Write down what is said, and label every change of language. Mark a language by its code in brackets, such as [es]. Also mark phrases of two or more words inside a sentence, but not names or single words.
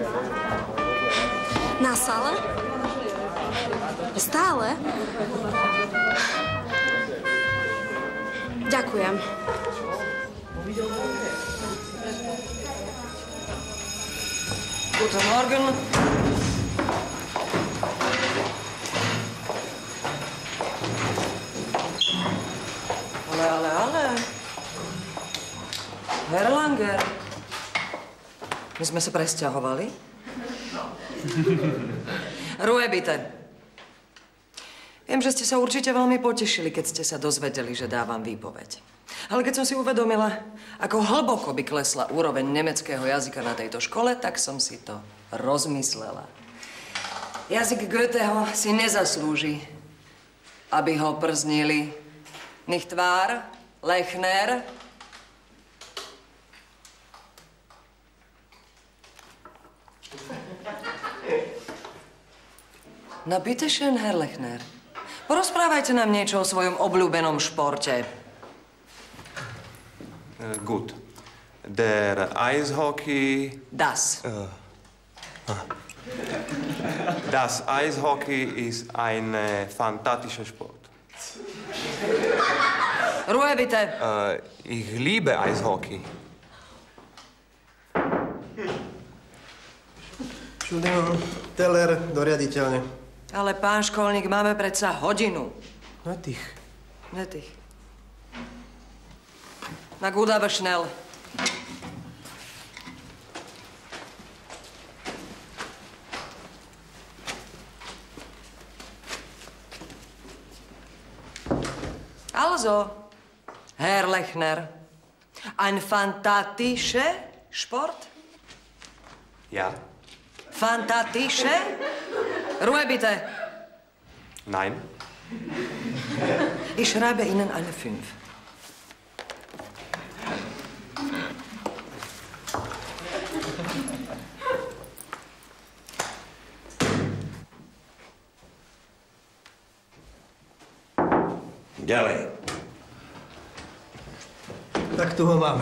[sk] Na sále? Stále? Ďakujem. [de] Guten Morgen. [sk] Ale. [de] Herr Langer. [sk] My sme sa presťahovali. [de] Ruhe, bitte. [sk] Viem, že ste sa určite veľmi potešili, keď ste sa dozvedeli, že dávam výpoveď. Ale keď som si uvedomila, ako hlboko by klesla úroveň nemeckého jazyka na tejto škole, tak som si to rozmyslela. Jazyk Goetheho si nezaslúži, aby ho prznili. [de] Nicht wahr, Lechner? No, bitte schön, Herr Lechner. [sk] Porozprávajte nám niečo o svojom obľúbenom športe. [de] Gut. Der Eishockey... Das. Das Eishockey ist ein fantastischer Sport. Ruhe, bitte. Ich liebe Eishockey. [sk] Teller do riaditeľne. Ale pán školník, máme predsa hodinu. Netých. [de] Na gut, aber schnell. Also, Herr Lechner, ein fantastischer Sport? Ja. Fantastische? Ruhe, bitte. Nein. Ich schreibe Ihnen eine 5. [sk] Ďalej. Tak tu ho máme.